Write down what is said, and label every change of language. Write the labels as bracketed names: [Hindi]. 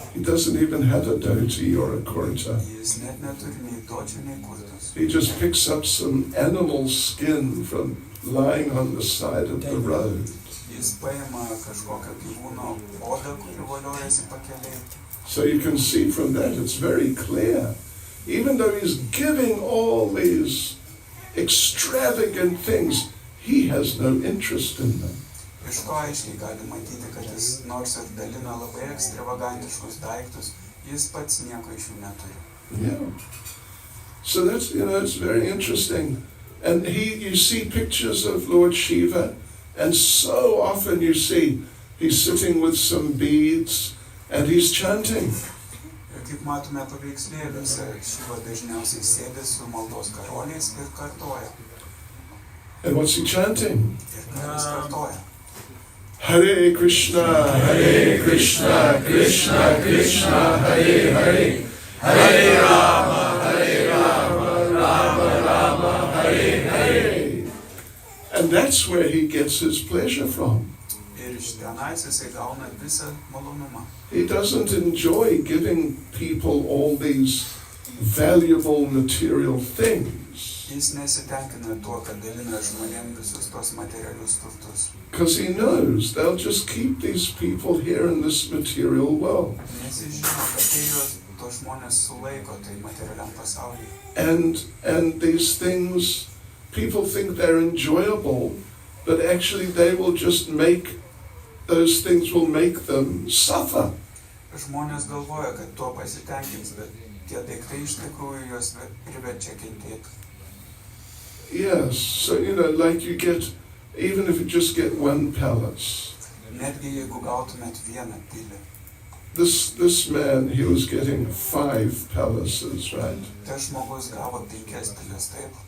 [English] He doesn't even have a dhoti or a kurta. [Lithuanian] Jis net neturi nei dhočių, nei kurtus. [English] He just picks up some animal skin from lying on the side of the road. [Lithuanian] Jis paima kažkokio gyvūno odą, kuri voliojasi pakeliai. [English] So you can see from that it's very clear. Even though he's giving all these extravagant things, he has no interest in them. [Lithuanian] Iš to aiškiai gali matyti, kad jis nors ir dalina labai ekstravagantiškus daiktus, jis pats nieko iš jų neturi. [English] Yeah. So that's, it's very interesting. And you see pictures of Lord Shiva, and so often you see he's sitting with some beads and he's chanting. [Lithuanian] Ir kaip matome paveikslėliuose, Šiva dažniausiai sėdi su maldos karoliais ir kartoja. [English] And what's he chanting? [Lithuanian] Ir ką jis kartoja? [Sanskrit] Hare Krishna, Krishna, Krishna, Hare Hare, Hare Rama, Rama Rama, Hare Hare. [English] And that's where he gets his pleasure from. [Lithuanian] Ir iš tenais jisai gauna visą malonumą. [English] He doesn't enjoy giving people all these valuable material things. [Lithuanian] Jis nesitenkina tuo, kad dalina žmonėms visus tos materialius turtus. [English] Because he knows they'll just keep these people here in this material world. [Lithuanian] Nes jis žino, kad tai tos žmonės sulaiko tai materialiam pasaulyje. [English] And these things, people think they're enjoyable, but actually they will just those things will make them suffer. [Lithuanian] Žmonės galvoja, kad tuo pasitenkins, bet tie daiktai iš tikrųjų juos priverčia kentėti. [English] Yes, so like you get, even if you just get one palace. [Lithuanian] Netgi jeigu gautumėt vieną pilį. [English] This man, he was getting 5 palaces, right? [Lithuanian] Tas žmogus gavo 5 pilis, taip?